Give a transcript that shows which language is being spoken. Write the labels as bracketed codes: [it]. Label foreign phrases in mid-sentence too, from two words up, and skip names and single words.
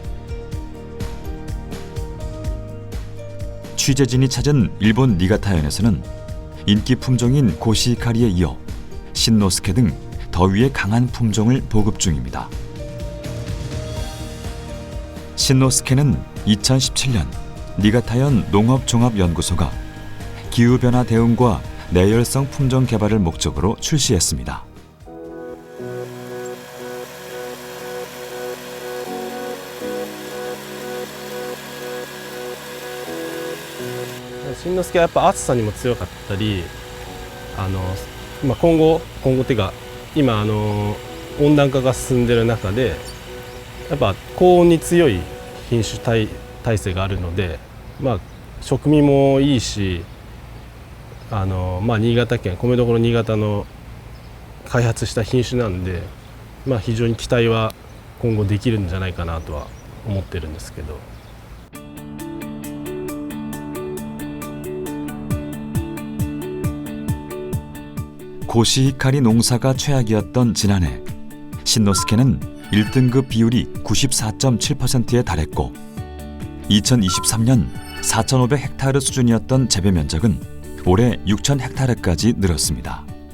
[ko] 취재진이 찾은 일본 니가타현에서는 인기 품종인 고시히카리에 이어 신노스케 등 더위에 강한 품종을 보급 중입니다. 신노스케는 2017년 니가타현 농업종합연구소가 기후변화 대응과 내열성 품종 개발을 목적으로 출시했습니다. [ja] 新之助はやっぱ暑さにも強かったり、今後っていうか今温暖化が進んでいる中でやっぱ高温に強い品種耐性があるので、食味もいいし、新潟県米どころ新潟の開発した品種なんで、非常に期待は今後できるんじゃないかなとは思ってるんですけど。 [ko] 고시히카리 농사가 최악이었던 지난해 신노스케는 1등급 비율이 94.7%에 달했고 2023년 4,500헥타르 수준이었던 재배 면적은 올해 6,000헥타르까지 늘었습니다.